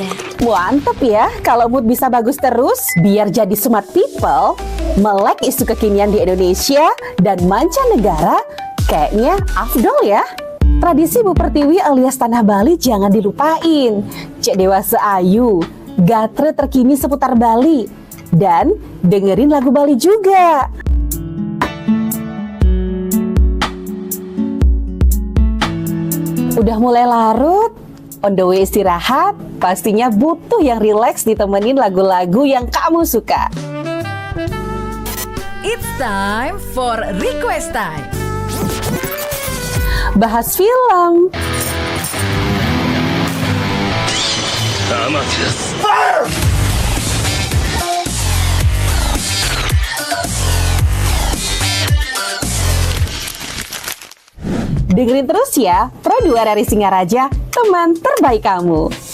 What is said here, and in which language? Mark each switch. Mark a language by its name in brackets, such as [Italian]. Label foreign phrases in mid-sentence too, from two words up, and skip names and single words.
[Indonesian] Mantep ya, kalau mood bisa bagus terus, biar jadi [English] smart people, [Indonesian] melek isu kekinian di Indonesia dan mancanegara, kayaknya afdol ya. Tradisi Bu Pertiwi alias Tanah Bali jangan dilupain. Cek Dewasa Ayu, gatre terkini seputar Bali, dan dengerin lagu Bali juga. Udah mulai larut, [English] on the way [Indonesian] istirahat, pastinya butuh yang rileks ditemenin lagu-lagu yang kamu suka. [English] It's time for Request Time. [Indonesian] Bahas film, dengerin terus ya, Pro 2 dari Singaraja, teman terbaik kamu.